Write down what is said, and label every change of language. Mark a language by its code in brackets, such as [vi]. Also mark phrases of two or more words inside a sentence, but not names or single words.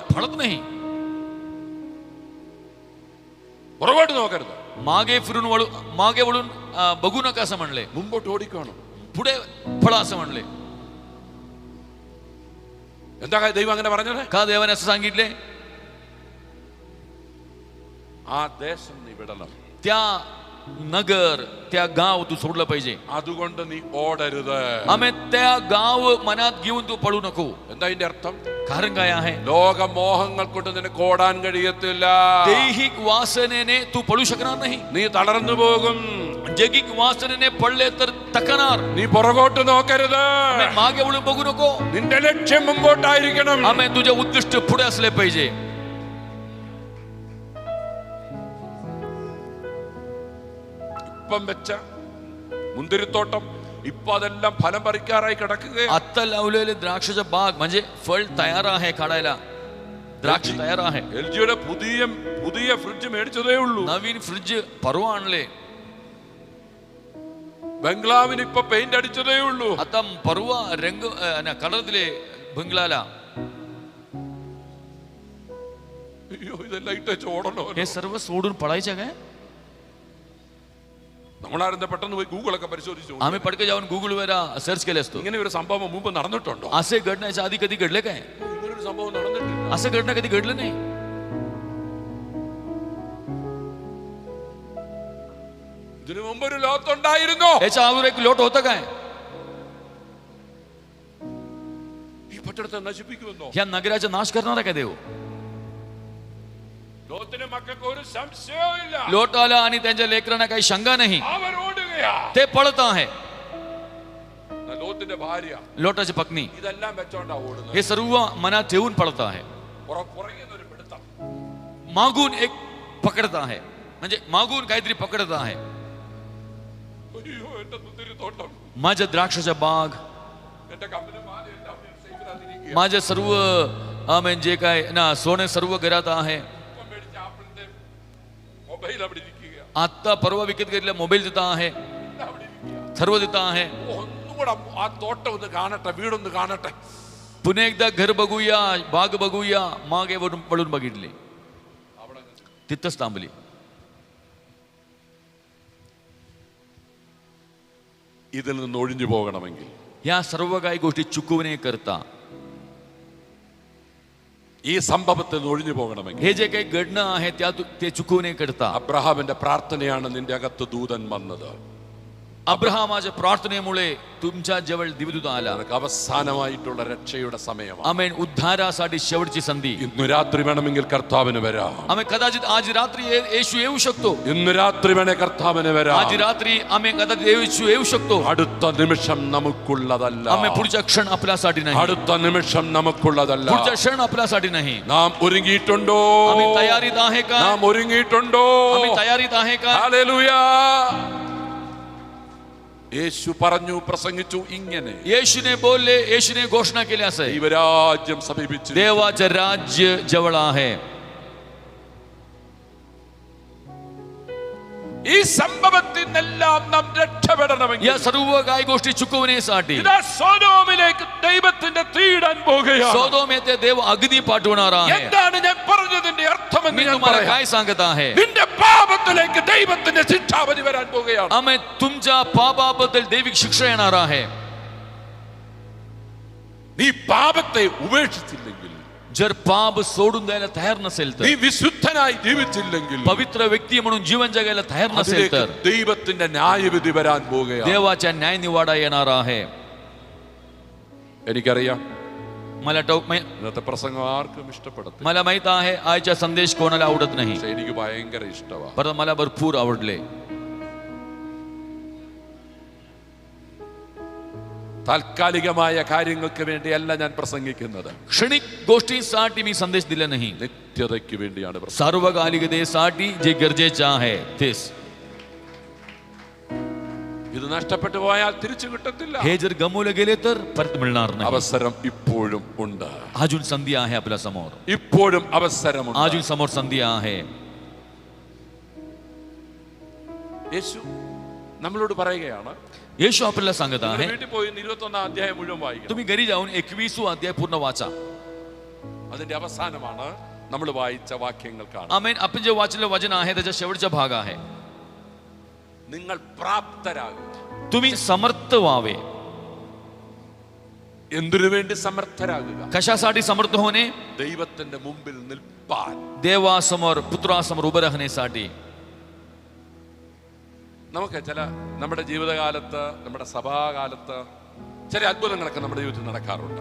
[mr] फळत नाही. [ml] പുറകോട്ട് നോക്കരുത്. [mr] मागे वळून बघू नका असं म्हणले. [ml] മുമ്പോട്ട് ഓടിക്കണം. [mr] पुढे फळ असं म्हणले. [ml] എന്താ ദൈവം അങ്ങനെ പറഞ്ഞത്? [mr] का देवाने असं सांगितले? [ml] ആ ദേശം നീ വിടണം. [mr] त्या नगर त्या गाव तू सोडलं पाहिजे. [ml] അതുകൊണ്ട് നീ ഓടരുത്. [mr] आम्ही त्या गाव मनात घेऊन तू पळू नको. [ml] എന്താ ഇതിന്റെ അർത്ഥം? [mr] कारण काय आहे? [ml] ലോകമോഹങ്ങൾ കൊണ്ട് നിനക്ക് ഓടാൻ കഴിയത്തില്ല. [mr] दैहिक वासनेने तू पळू शकणार नाही. [ml] നീ തളർന്നു പോകും. [mr] जैगिक वासनेने पडले तर तकणार. [ml] നീ പുറകോട്ട് നോക്കരുത്. [mr] मागे वळून बघू नको. [ml] നിന്റെ ലക്ഷ്യം മുമ്പോട്ടായിരിക്കണം. [mr] आम्ही तुझे उद्दिष्ट पुढे असले पाहिजे. [ml] ഇപ്പം വെച്ച മുന്തിരിത്തോട്ടം ഇപ്പൊ അതെല്ലാം ഫലം പറിക്കാറായി കിടക്കുകയാണ്. [mr] आता लावलेले द्राक्षाचा बाग म्हणजे फळ तयार आहे काढायला. द्राक्ष तयार आहे. [ml] LGയുടെ പുതിയ ഫ്രിഡ്ജ് മേടിച്ചതേ ഉള്ളൂ. [mr] नवीन फ्रिज परवा आणले. [ml] ബംഗ്ലാവിന് ഇപ്പൊ പെയിന്റ് അടിച്ചതേ ഉള്ളൂ. [mr] आता परवा रंग कलर दिले बंगलाला. [ml] അയ്യോ, ഇതെല്ലാം ഇട്ടേച്ച് ഓടണോ? [mr] हे सर्व सोडून पळायचं काय? [ml] നമ്മളാരെന്താ പെട്ടെന്ന് പോയി ഗൂഗിളൊക്കെ പരിശോധിച്ചു. [mr] आम्ही पटकन जाऊन गुगलवर सर्च केले असतो. [ml] ഇങ്ങനെ ഒരു സംഭവം മുമ്പ് നടന്നിട്ടുണ്ടോ? [mr] असे घडण्याच्या आधी कधी घडले काय? [ml] ഇങ്ങനൊരു സംഭവം നടന്നിട്ടില്ല. [mr] असं घडणं कधी घडलं नाही. [ml] ഇതിനു മുമ്പ് ഒരു ലോകത്തുണ്ടായിരുന്നോ? [mr] याच्या अगोदर एक लोट होतं काय? [ml] ഈ പട്ടണത്തെ നശിപ്പിക്കുമെന്നോ? [mr] या नगराचा नाश करणार काय देव? [ml] ലോകത്തിന്റെ മക്കൾക്ക് ഒരു സംശയവും ഇല്ല. [mr] लोटाला आणि त्यांच्या लेकरांना काही शंका नाही. [ml] അവർ ഓടുകയാ. [mr] ते पळत आहे. [ml] ലോകത്തിന്റെ ഭാര്യ [mr] लोटाची पत्नी [ml] ഇതെല്ലാം വെച്ചോണ്ടാ ഓടുന്നത്. [mr] हे सर्व मनात ठेवून पळत आहे. [ml] പുറകെ ഒരു പിടുത്തം. [mr] मागून एक पकडत आहे. म्हणजे मागून काहीतरी पकडत आहे. [ml] അയ്യോ, എന്റെ മുന്തിരിത്തോട്ടം, [mr] माझ्या द्राक्षाचा बाग, [ml] എന്റെ കമ്പനിമാല എല്ലാം സേഫിനകത്തിരിക്കുക. [mr] माझे सर्व आमेन जे काय ना सोने सर्व घरात आहे. [ml] ഇപ്പം മേടിച്ച ആപ്പിളിന്റെ മൊബൈൽ അവിടെ ഇരിക്കുക. [mr] आता परवा विकत घेतलेला मोबाईल तिथं आहे. [ml] എല്ലാം അവിടെ ഇരിക്കുക. [mr] सर्व तिथं आहे. [ml] ഒന്നും കൂടെ ആ തോട്ടം ഒന്ന് കാണട്ടെ, വീടൊന്ന് കാണട്ടെ. [mr] पुन्हा एकदा घर बघूया, बाग बघूया. मागे वळून बघितले. तिथंच थांबली. [ml] ഇതിൽ നിന്ന് ഒഴിഞ്ഞു പോകണമെങ്കിൽ [mr] या सर्व काही गोष्टी चुकवणे करता [ml] ഈ സംഭവത്തിൽ നിന്ന് ഒഴിഞ്ഞു പോകണമെങ്കിൽ [mr] हे जे काही घडणं आहे ते चुकवू नये करता [ml] അബ്രഹാമിന്റെ പ്രാർത്ഥനയാണ് നിന്റെ അകത്ത് ദൂതൻ വന്നത്. [mr] अब्राहमाच्या प्रार्थनेमुळे तुमच्या जवळ दिवदूत आला. [ml] നിനക്ക് അവസാനമായിട്ടുള്ള രക്ഷയുടെ സമയമാണ്. [mr] आमेन. उद्धारासाठी शेवटची संधी. [ml] ഇന്ന് രാത്രി വേണമെങ്കിൽ കർത്താവിന് വരാം. [mr] आमेन. कदाचित आज रात्री येशू येऊ शकतो. [ml] ഇന്ന് രാത്രി വേണേ കർത്താവിന് വരാം. [mr] आज रात्री आमेन कदाचित येशू येऊ शकतो. [ml] അടുത്ത നിമിഷം നമുക്കുള്ളതല്ല. [mr] आमेन. पुढचा क्षण आपल्यासाठी नाही. [ml] അടുത്ത നിമിഷം നമുക്കുള്ളതല്ല. [mr] पुढचा क्षण आपल्यासाठी नाही. [ml] നാം ഒരുങ്ങിയിട്ടുണ്ടോ? [mr] आम्ही तयारीत आहे का? [ml] നാം ഒരുങ്ങിയിട്ടുണ്ടോ? [mr] आम्ही तयारीत आहे का? [ml] ഹല്ലേലൂയ. യേശു പറഞ്ഞു, പ്രസംഗിച്ചു ഇങ്ങനെ, [mr] येशूने बोलले, येशूने घोषणा केली असे, [ml] ദൈവരാജ്യം സമീപിച്ചു. [mr] देवाचे राज्य जवळ आहे. [ml] ഈ സംഭവത്തിൽ നിന്നെല്ലാം നാം രക്ഷപ്പെടണമെങ്കിൽ [mr] या सर्व काही गोष्टी चुकवण्यासाठी [ml] ഇതാ സൊദോമിലേക്ക് ദൈവത്തിന്റെ തീടാൻ പോകുകയാണ്. [mr] सोदोम येथे देव अग्नी पाठवणार आहे. [ml] എന്താണ് ഞാൻ പറഞ്ഞതിന്റെ അർത്ഥമെന്ന് [mr] मी [ml] ഞാൻ [mr] तुम्हाला [ml] പറയാം. [mr] काय सांगत आहे? [ml] നിന്റെ പാപത്തിലേക്ക് ദൈവത്തിന്റെ ശിക്ഷാവിധി വരാൻ പോകുകയാണ്. [mr] आम्ही तुमच्या पापाबद्दल दैविक शिक्षा येणार आहे. [ml] നീ പാപത്തെ ഉപേക്ഷിച്ചില്ലെങ്കിൽ, [mr] जर पाप सोडून द्यायला तयार नसेल [ml] നീ [mr] तर, [ml] വിശുദ്ധനായി ജീവിച്ചില്ലെങ്കിൽ, [mr] पवित्र व्यक्ती म्हणून जीवन जगायला तयार नसेल [ml] അതിലേക്ക് [mr] तर [ml] ദൈവത്തിന്റെ ന്യായവിധി വരാൻ പോകുകയാണ്. [mr] देवाच्या न्याय निवाडा येणार आहे. [ml] എനിക്കറിയാം [mr] मला [ml] ഇന്നത്തെ പ്രസംഗം ആർക്കും ഇഷ്ടപ്പെടത്തില്ല. [mr] मला माहित आहे आजचा संदेश कोणाला आवडत नाही, [ml] പക്ഷെ എനിക്ക് ഭയങ്കര ഇഷ്ടമാണ്. [mr] परंतु मला भरपूर आवडले. [ml] താൽക്കാലികമായ കാര്യങ്ങൾക്ക് വേണ്ടിയല്ല ഞാൻ പ്രസംഗിക്കുന്നത്. [mr] क्षणिक गोष्टींसाठी मी संदेश दिला नाही, [ml] നിത്യതയ്ക്ക് വേണ്ടിയാണ് പ്രസംഗം. [mr] सार्वकालिकतेसाठी जे गरजेचे आहे तेच. [ml] ഇത് നഷ്ടപ്പെട്ടു പോയാൽ തിരിച്ചു കിട്ടത്തില്ല. [mr] हे जर गमवले गेले तर परत मिळणार नाही. [ml] അവസരം ഇപ്പോഴും ഉണ്ട്. [mr] अजून संधी आहे आपल्या समोर. [ml] ഇപ്പോഴും അവസരമുണ്ട്. [mr] अजून समोर संधी आहे. [ml] യേശു നമ്മളോട് പറയുകയാണ്, [mr] येशू आपल्याला सांगत आहे, [ml] വീട്ടിൽ പോയി 21 അധ്യായം മുഴുവൻ വായിക്കണം. [mr] तुम्ही घरी जाऊन 21 अध्याय पूर्ण वाचा. [ml] അതിന്റെ അവസാനമാണ് നമ്മൾ വായിച്ച വാക്യങ്ങൾ കാണുന്നത്. [mr] आमेन. आपण जे वाचलेलं वचन आहे त्याचा शेवटचा भाग आहे, [ml] നിങ്ങൾ പ്രാപ്തരാകുക. [mr] तुम्ही समर्थ व्हावे. [ml] എന്തിനു വേണ്ടി സമർത്ഥരാകുക? [mr] कशासाठी समर्थ होणे? [ml] ദൈവത്തിന്റെ മുമ്പിൽ നിൽപ്പാൻ. [mr] देवासमोर, पुत्रासमोर उभं राहण्यासाठी. [ml] നമുക്ക് നമ്മുടെ ജീവിതകാലത്ത്, നമ്മുടെ സഭാകാലത്ത് ചില അത്ഭുതങ്ങളൊക്കെ നമ്മുടെ ജീവിതത്തിൽ നടക്കാറുണ്ട്.